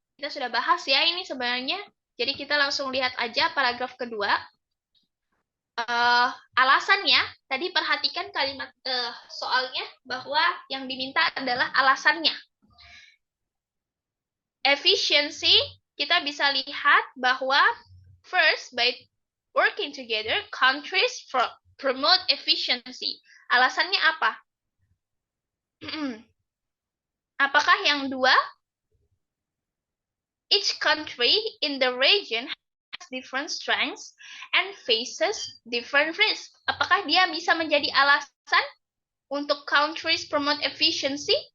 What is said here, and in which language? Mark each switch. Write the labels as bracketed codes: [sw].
[id] Kita sudah bahas ya ini sebenarnya. Jadi kita langsung lihat aja paragraf kedua. alasannya, tadi perhatikan kalimat soalnya bahwa yang diminta adalah alasannya. [en] Efficiency, [id] kita bisa lihat bahwa [en] first, by working together, countries promote efficiency. [id] Alasannya apa? Apakah yang dua? [en] Each country in the region has different strengths and faces different risks. [id] Apakah dia bisa menjadi alasan untuk [en] countries promote efficiency?